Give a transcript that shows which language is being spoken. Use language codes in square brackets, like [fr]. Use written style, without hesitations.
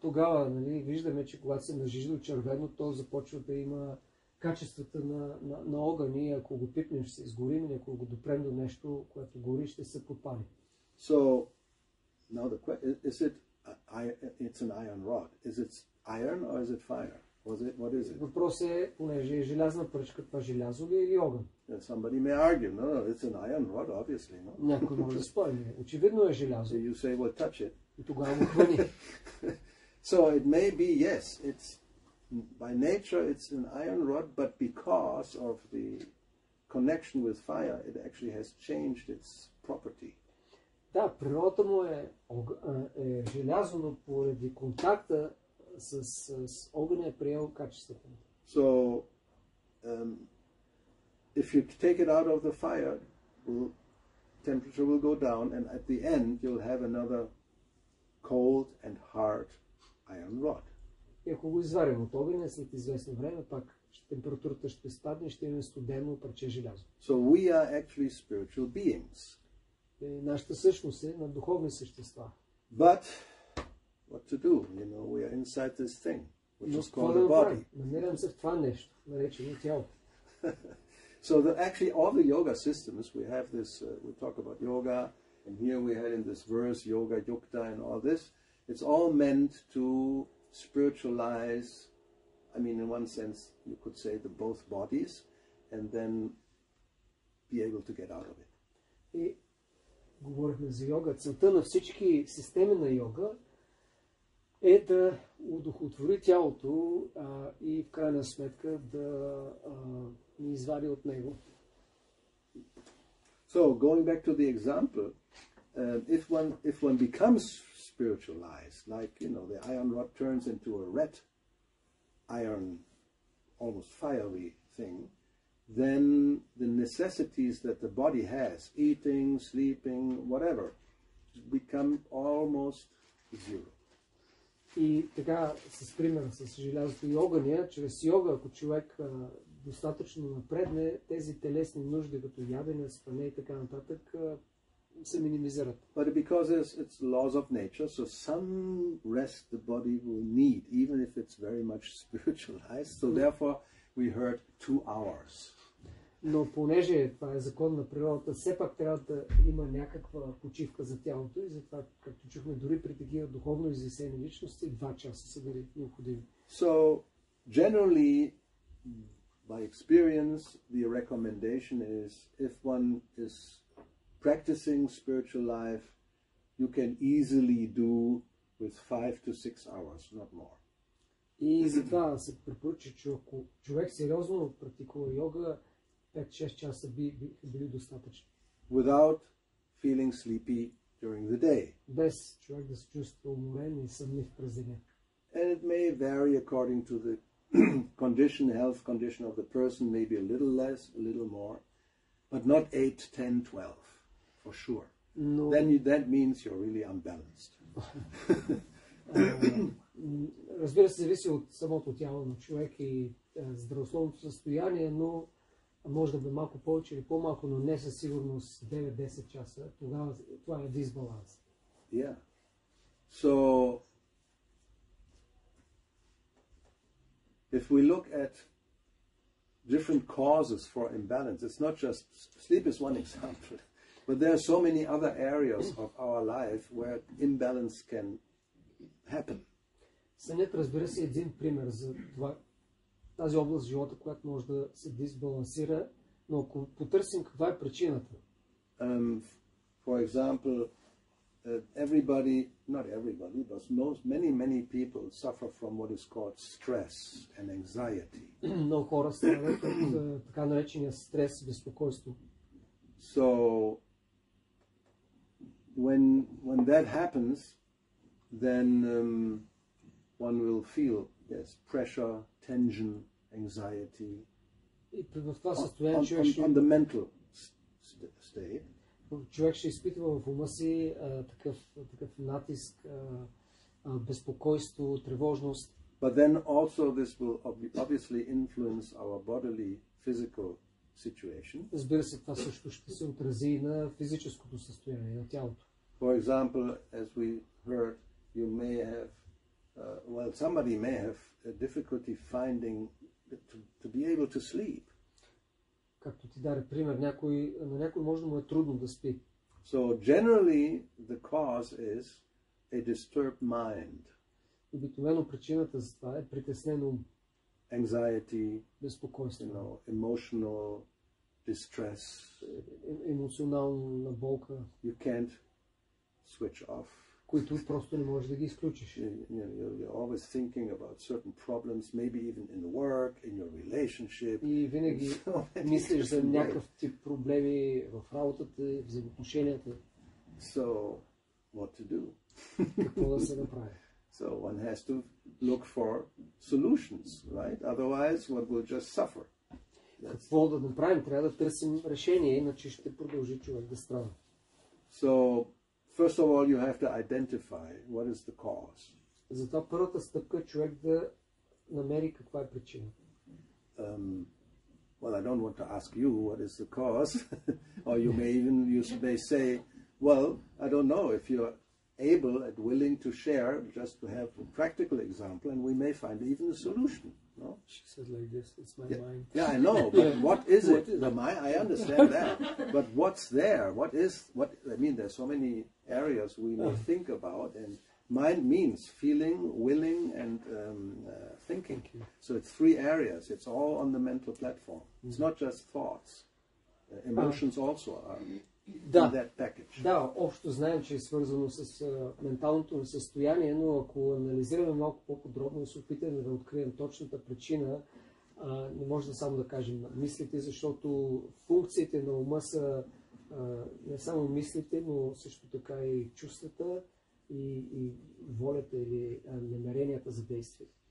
[bg] Тогава нали, виждаме, че когато се нажижи до червено, то започва да има качествата на огън и ако го пипнем, ще се изгорим, и ако го допрем до нещо, което гори, ще се подпали. [en] So, now the question is it's an iron rod. Is it iron or is it fire? What is it? [bg] Въпрос е, понеже е желязна пръчка, това желязо ли е или огън? [en] Somebody may argue, no, it's an iron rod, obviously, no? [bg] Някой може да спори. Очевидно е желязо. [en] So you say, well, touch it. [bg] И тогава го хвани. [en] So it may be, yes, it's by nature it's an iron rod, but because of the connection with fire, it actually has changed its property. [bg] Да, природата му е желязо, но поради контакта с огъня е приел качеството. [en] So, if you take it out of the fire, temperature will go down, and at the end you'll have another cold and hard iron rod. [bg] И ако го изварим от огъня, след известно време, пак температурата ще спадне и ще имаме студено парче желязо. [en] So we are actually spiritual beings. [bg] Нашата същност е на духовни същества. [en] But what to do? You know, we are inside this thing, which is called the body. [bg] Намирам се в това нещо, наречено тяло. [en] So actually all the yoga systems, we have this, we talk about yoga, and here we had in this verse, yoga, yukta, and all this. It's all meant to spiritualize, I mean, in one sense, you could say the both bodies, and then be able to get out of it. [bg] И говорихме за йога. Целта на всички системи на йога е да удохотвори тялото и в крайна сметка да ни извади от него. [en] So, going back to the example, if one becomes spiritualized, like, you know, the iron rod turns into a red iron, almost fiery thing, then the necessities that the body has, eating, sleeping, whatever, become almost zero. [bg] И така, с пример с желязото и огъня, чрез йога, ако човек достатъчно напредне, тези телесни нужди, като ядене, спане и така нататък, се минимизират. [en] But because it's laws of nature, so some rest the body will need, even if it's very much spiritualized. So therefore we heard 2 hours. [bg] Но понеже това е закон на природата, все пак трябва да има някаква почивка за тялото и затова, както чухме, дори при такива духовно извисени личности, 2 часа са били необходими. [en] So generally, by experience, the recommendation is if one is practicing spiritual life, you can easily do with 5 to 6 hours, not more. [bg] И затова се препоръча, че ако човек сериозно практикува йога, 5-6 часа биха били достатъчни. [en] Without feeling sleepy during the day. [bg] Без човек да се чувства уморен и сънлив през деня. [en] And it may vary according to the health condition of the person, maybe a little less, a little more, but not 8, 10, 12, for sure. [bg] Но... [en] Then that means you're really unbalanced. [bg] Разбира се, зависи от самото тяло на човек и здравословното състояние, но може да бъде малко повече или по-малко, но не със сигурност 9-10 часа. Тогава това е дисбаланс. [en] Yeah. So, if we look at different causes for imbalance, it's not just sleep is one example, but there are so many other areas of our life where imbalance can happen. [bg] Сънят, разбира се, един пример за това, тази област в живота, която може да се дисбалансира, но ако потърсим каква е причината. [en] For example, not everybody, but many people suffer from what is called stress and anxiety. [bg] Много хора страдат от така наречения стрес, безпокойство. [en] So, when that happens, then one will feel, yes, pressure, tension, anxiety [bg] И в това състояние [en] on the mental state. [bg] Човек ще изпитва в ума си такъв натиск, безпокойство, тревожност. [en] But then also this will obviously influence our bodily, physical situation. [bg] Разбира се, това също ще се отрази и на физическото състояние на тялото. [en] For example, as we heard, you may have, somebody may have a difficulty finding to be able to sleep. [bg] Както ти даде пример, на някой може да му е трудно да спи. [en] So generally the cause is a disturbed mind. [bg] Обикновено причината за това е притеснен ум. [en] Anxiety, [bg] безпокойство, [en] emotional distress. [bg] Емоционална болка. [en] You can't switch off. [bg] Които просто не можеш да ги изключиш. [en] You're always thinking about certain problems, maybe even in work, in your relationship. [bg] И винаги мислиш за някакъв тип проблеми в работата и взаимоотношенията. [en] So, what to do? [bg] Какво да се направи? [en] So one has to look for solutions, right? Otherwise, one will just suffer. [bg] Какво да направим? Трябва да търсим решение, иначе ще продължи човек да страда. [en] So, first of all, you have to identify what is the cause. [bg] Затова първата стъпка е човек да намери каква е причина. [en] Well, I don't want to ask you what is the cause, or you may say, well, I don't know if you're able and willing to share, just to have a practical example, and we may find even a solution. No? She said like this, it's my mind. Yeah, I know, but what is it? The mind, I understand that, but what's there? I mean, there's so many areas we may think about, and mind means feeling, willing, and thinking. So it's three areas. It's all on the mental platform. It's not just thoughts. Emotions also are in that package. [bg] Да, общо знаем, че е свързано с менталното ни състояние, но ако анализираме малко по-подробно и се опитаме да открием точната причина, не може да само да кажем мислите, защото функциите на ума са не само мислите, но също така и чувствата и волята или намеренията за действие.